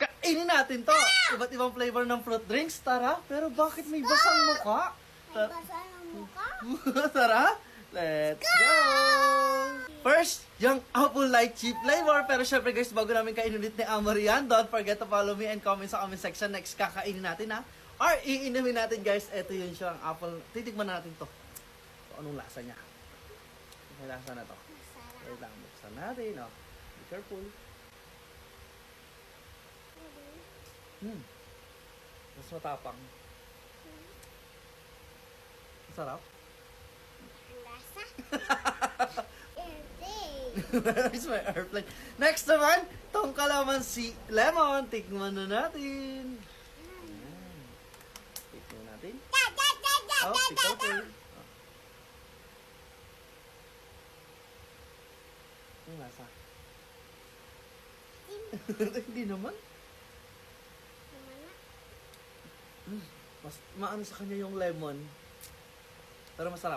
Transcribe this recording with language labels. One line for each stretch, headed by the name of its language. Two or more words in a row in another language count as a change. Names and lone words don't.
Filipino: Kainin natin to. Iba't ibang flavor ng
English: fruit drinks.
Filipino: Tara, pero bakit may basang mukha? May basa ng mukha. Tara,
English: let's go! First, yung apple light chip flavor.
Filipino: Pero syempre guys, bago namin kainin ulit ni Amarian,
English: don't forget to follow me and comment sa comment section.
Filipino: Next, kakainin natin ha. Or iinumin natin guys. Ito yun siya, ang apple. Titikman natin to. So, anong lasa niya? May lasa na to. Masarap. Wait lang, buksan natin.
English: Oh. Be careful.
Filipino: Mas matapang. Masarap. Ang lasa.
English: Airplane. It's my airplane.
Filipino: Next naman, tong kalamansi lemon. Tikman na natin. Ayan. Tikman natin.
English: Oh, be careful.
Filipino: Oh. Ang lasa. Hindi naman. Mas maano sa kanya yung lemon. Pero masarap.